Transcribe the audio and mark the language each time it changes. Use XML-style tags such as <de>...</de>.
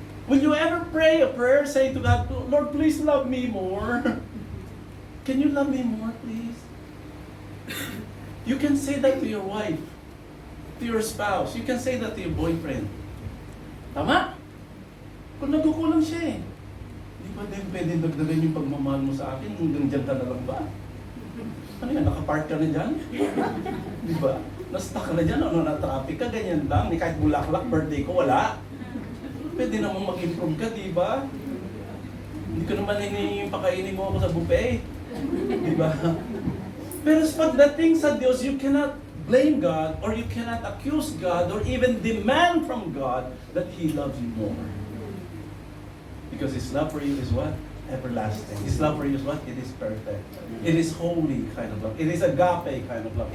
<en>Will you ever pray a prayer, say to God, "Lord, please love me more"? Can you love me more, please? You can say that to your wife, to your spouse. You can say that to your boyfriend.</en> <tl>Tama? Kung nagkukulang siya Di ba din pwede dagdagan yung pagmamahal mo sa akin? Hanggang dyan ka na lang ba? Ano yan? Nakapark ka na dyan? Di ba? Na-stuck ka na dyan? Na-traffic ka? Ganyan lang. Ni kahit bulaklak, birthday ko, wala. Pwede naman mag-improve ka, di ba? Hindi ko naman pakainin mo ako sa buffet. Di ba?</tl> <en>Pero pagdating sa Diyos, you cannot blame God or you cannot accuse God or even demand from God that He loves you more. Because His love for you is what? Everlasting. His love for you is what? It is perfect. It is holy kind of love. It is agape kind of love.</en>